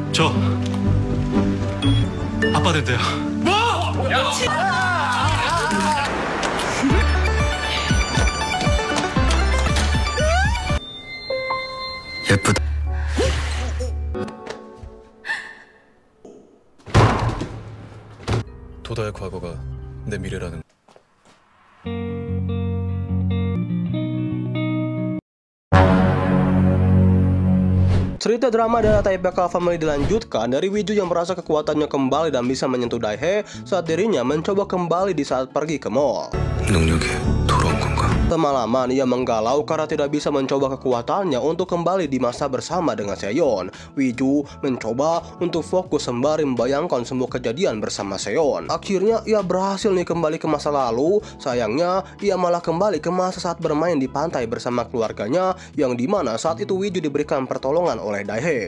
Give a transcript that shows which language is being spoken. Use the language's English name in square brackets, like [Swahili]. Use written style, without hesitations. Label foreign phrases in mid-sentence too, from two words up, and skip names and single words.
[Korean] 저 아빠 된대요. 예쁘다. 도다의 과거가 내 미래라는. [Indonesian] Cerita drama dari Taipei Family dilanjutkan dari Wiju yang merasa kekuatannya kembali dan bisa menyentuh Daehae saat dirinya mencoba kembali di saat pergi ke mall. [Korean] 능력이 돌아온 건가? [Indonesian] Semalaman ia menggalau karena tidak bisa mencoba kekuatannya untuk kembali di masa bersama dengan Seon. Wiju mencoba untuk fokus sembari membayangkan semua kejadian bersama Seon. Akhirnya ia berhasil nih kembali ke masa lalu. Sayangnya ia malah kembali ke masa saat bermain di pantai bersama keluarganya, yang dimana saat itu Wiju diberikan pertolongan oleh Daehae.